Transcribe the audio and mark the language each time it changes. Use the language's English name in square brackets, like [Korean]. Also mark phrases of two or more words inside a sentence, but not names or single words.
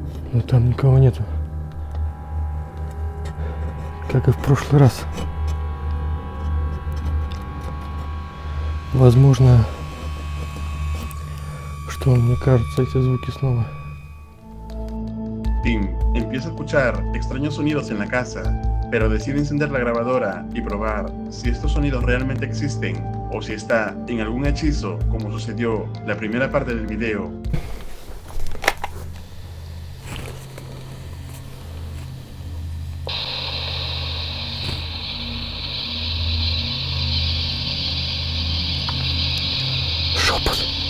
[Russian] Но там никого нету. Как и в прошлый раз. Возможно, что мне кажется эти звуки снова. [Spanish] Tim empieza a escuchar extraños sonidos en la casa, pero decide encender la grabadora y probar si estos sonidos realmente existen o si está en algún hechizo, como sucedió la primera parte del video. [Russian] Шепот.